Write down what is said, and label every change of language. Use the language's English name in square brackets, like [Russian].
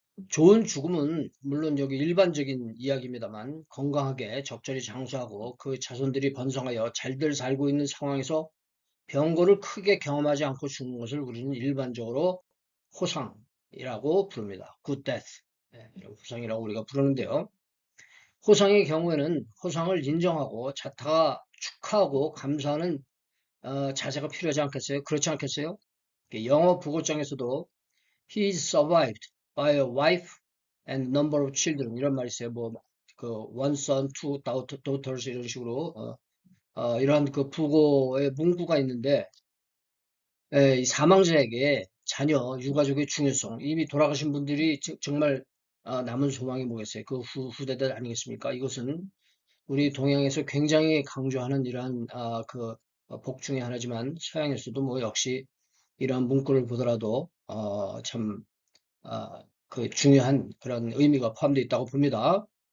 [Korean] 좋은 죽음은 물론 여기 일반적인 이야기입니다만 건강하게 적절히 장수하고 그 자손들이 번성하여 잘들 살고 있는 상황에서 병고를 크게 경험하지 않고 죽는 것을 우리는 일반적으로 호상이라고 부릅니다. [English] Good death. [Korean] 호상이라고 우리가 부르는데요. 호상의 경우에는 호상을 인정하고 자타가 축하하고 감사하는 자세가 필요하지 않겠어요? 그렇지 않겠어요? 영어 부고장에서도 [English] He is survived by a wife and number of children [Korean] 이런 말이 있어요. [English] one son, two daughters [Korean] 이런 식으로 이러한 그 부고의 문구가 있는데 이 사망자에게 자녀, 유가족의 중요성, 이미 돌아가신 분들이 정말 남은 소망이 뭐겠어요? 그 후대들 아니겠습니까? 이것은 우리 동양에서 굉장히 강조하는 이러한 복 중의 하나지만 서양에서도 뭐 역시 이러한 문구를 보더라도 참 그 중요한 그런 의미가 포함되어 있다고 봅니다.